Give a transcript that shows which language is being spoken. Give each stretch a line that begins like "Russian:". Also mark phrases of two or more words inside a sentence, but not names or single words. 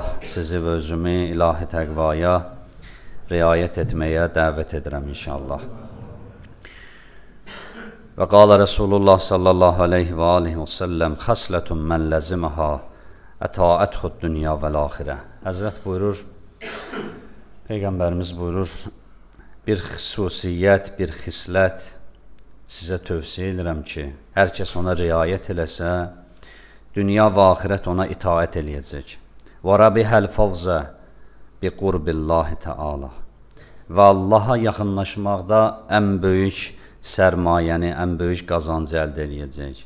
Turkish: Sizi ve özümü ilahi tekvaya riayet etmeye davet ederim inşallah.
Arabic: وقال رسول الله صلى الله عليه وعليه وسلم خصلة من لزمها أطاعته الدنيا والآخرة.
Azerbaijani: Hazret buyurur, Peygamberimiz buyurur, bir xüsusiyyət, bir xislət sizə tövsiyə edirəm ki, hər kəs ona riayət eləsə, dünya və axirət ona itaət eləyəcək.
Arabic: وربح الفوز بقرب الله تعالى.
Azerbaijani: Və Allaha yaxınlaşmaqda ən böyük sərmayəni, ən böyük qazancı əldə eləyəcək.